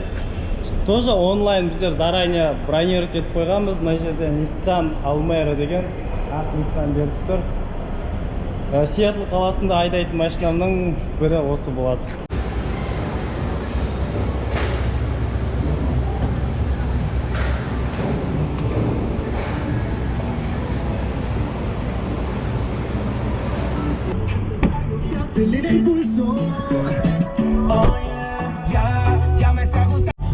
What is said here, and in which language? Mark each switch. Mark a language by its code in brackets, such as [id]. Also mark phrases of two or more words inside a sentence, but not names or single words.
[ru] Тоже онлайн [kk] біздер [ru] заранее бронировать [kk] етіп қойғанбыз. Мына жерде Nissan Almera деген ақ Nissan беріп тұр. Сиэтл қаласында айдайтын машинамның бірі осы болады. [es] Acelera el pulso. [en] Oh yeah, [es] ya me está gustando.